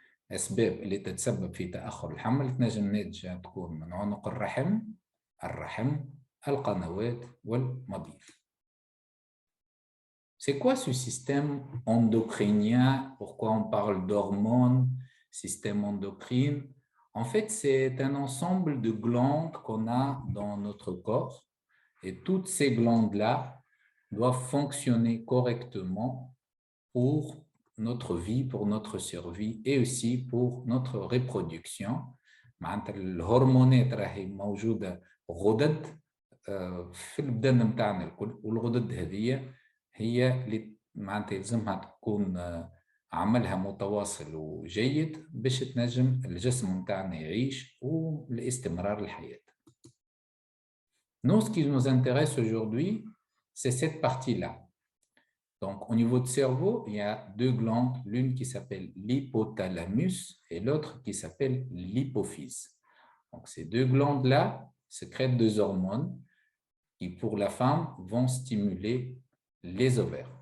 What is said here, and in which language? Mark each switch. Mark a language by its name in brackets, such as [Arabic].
[Arabic] أسباب اللي تتسبب في تأخر الحمل تنجم ناتجة تكون من عنق الرحم، القنوات والمبيض. [French] C'est quoi ce système endocrinien? Pourquoi on parle d'hormones, système endocrine? En fait, c'est un ensemble de glandes qu'on a dans notre corps et toutes ces glandes-là doivent fonctionner correctement pour notre vie, pour notre survie et aussi pour notre reproduction. [Arabic] الهرمونات راهي موجودة غدد في البدن متاعنا الكل والغدد هذه هي اللي معناتها يلزمها تكون عملها متواصل وجيد باش تنجم الجسم متاعنا يعيش ولاستمرار الحياة. [French] Nous, ce qui nous intéresse aujourd'hui, c'est cette partie-là. Donc, au niveau du cerveau, il y a 2 glandes, l'une qui s'appelle l'hypothalamus et l'autre qui s'appelle l'hypophyse. Donc, ces 2 glandes-là sécrètent 2 hormones qui, pour la femme, vont stimuler les ovaires.